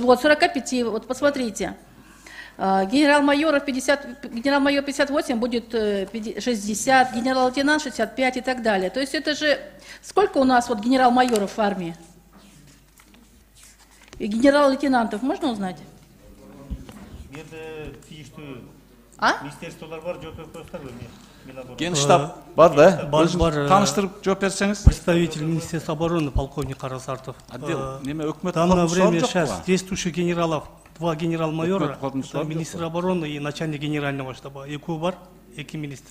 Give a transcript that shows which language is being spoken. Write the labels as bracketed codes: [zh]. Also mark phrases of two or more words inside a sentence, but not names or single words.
[ru] Вот 45, вот посмотрите. Генерал-майор 58 будет 60, генерал-лейтенант 65 и так далее. То есть это же... Сколько у нас вот генерал-майоров в армии? И генерал-лейтенантов можно узнать? [ky] Министерстволар бар, жооп берип коюңуздарбы? Генштаб бар да? Бар. Таныштырып жооп берсеңиз. [ru] Представитель Министерства обороны, полковник Карасартов. Отдел, в данное время сейчас действующих генералов, 2 генерал-майора, министр обороны и начальник генерального штаба. [ky] Экөө бар, 2 министр.